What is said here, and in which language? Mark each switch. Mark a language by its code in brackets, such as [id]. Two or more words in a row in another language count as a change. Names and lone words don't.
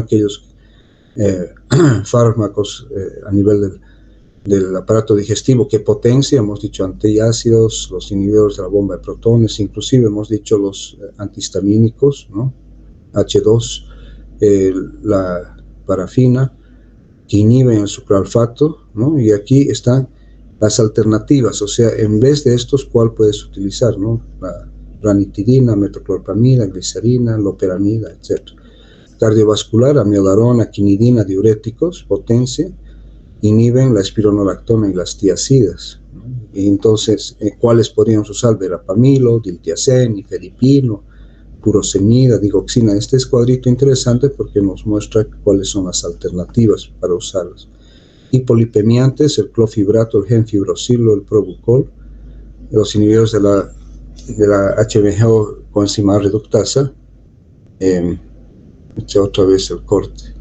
[es] Aquellos fármacos a nivel del aparato digestivo que potencia, hemos dicho antiácidos, los inhibidores de la bomba de protones, inclusive hemos dicho los antihistamínicos, ¿no? H2, la parafina, que inhiben el sucralfato, ¿no? Y aquí están las alternativas, o sea, en vez de estos, ¿cuál puedes utilizar, no? La ranitidina, metoclopramida, glicerina, loperamida, etc. Cardiovascular, amiodarona, quinidina, diuréticos, potencia, inhiben la espironolactona y las tiacidas, ¿no? Y entonces, ¿cuáles podríamos usar? Verapamilo, diltiazem, nifedipino, furosemida, digoxina. Este es cuadrito interesante porque nos muestra cuáles son las alternativas para usarlas. Hipolipemiantes, el clofibrato, el genfibrosilo, el probucol, los inhibidores de la HMG coenzima reductasa. Otra vez el corte.